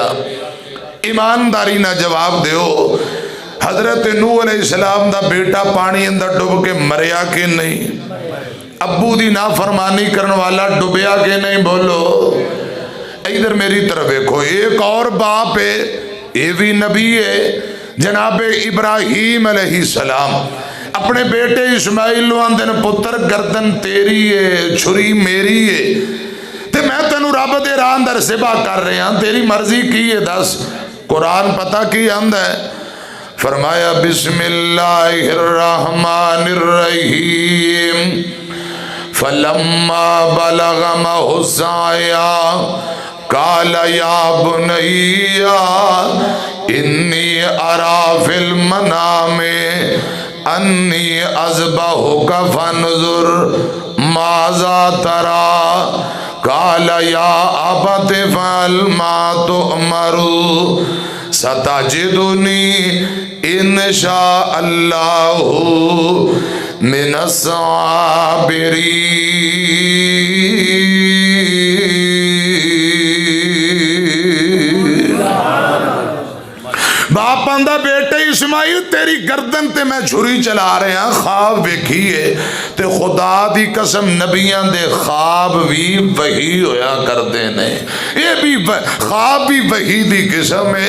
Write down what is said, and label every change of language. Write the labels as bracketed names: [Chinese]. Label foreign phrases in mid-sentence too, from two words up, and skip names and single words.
[Punjabi] ایمانداری نال جواب دو، حضرت نوح علیہ السلام دا بیٹا پانی اندر ڈب کے مریا کہ نہیں? ابو دی نافرمانی کرن والا ڈبیا کہ نہیں? بولو۔ ادھر میری طرف دیکھو، اک ہور باپ ہے، ایہ وی نبی ہے، جنابِ ابراہیم علیہ السلام اپنے بیٹے اسماعیل آکھدے نے، پتر گردن تیری ہے، چھری میری ہے، تے میں تینوں رب دے راہ اندر ذبح کر رہا، تیری مرضی کی ہے دس. قرآن پتا کی آکھدا ہے، فرمایا [Arabic] بسم الله الرحمن الرحيم, فلما بلغ معه السعي قال يا بني إني أرى في المنام أني أذبحك فانظر ماذا ترى قال يا أبت افعل ما تؤمر ستجدني إن شاء الله من الصابرين. [Punjabi] باپ آکھدا بیٹے اسماعیل تیری گردن تے میں چھری چلا رہا، خواب ویکھیے تے خدا دی قسم نبیاں دے خواب وی وحی ہویا کردے نے، ایہ وی خواب وی وحی دی قسم ہے.